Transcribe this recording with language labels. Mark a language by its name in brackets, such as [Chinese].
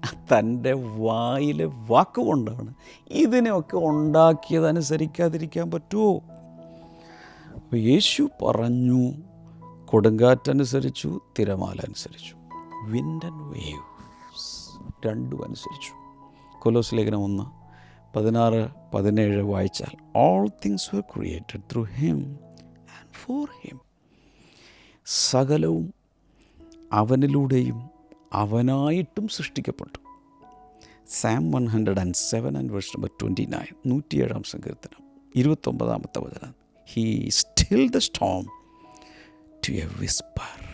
[Malayalam] തൻ്റെ വായിലെ വാക്കുകൊണ്ടാണ് ഇതിനെയൊക്കെ ഉണ്ടാക്കിയതനുസരിക്കാതിരിക്കാൻ പറ്റുമോ? അപ്പോൾ യേശു പറഞ്ഞു, കൊടുങ്കാറ്റനുസരിച്ചു, തിരമാല അനുസരിച്ചു, [English] wind and waves [Malayalam] രണ്ടും അനുസരിച്ചു. കൊലോസ് ലേഖനം 1:16-17 വായിച്ചാൽ, [English] all things were created through him and for him. [Malayalam] സകലവും അവനിലൂടെയും അവനായിട്ടും സൃഷ്ടിക്കപ്പെട്ടു. സാം 107:29, 107 സങ്കീർത്തനം 29 വചനം. [English] He still the storm to a whisper.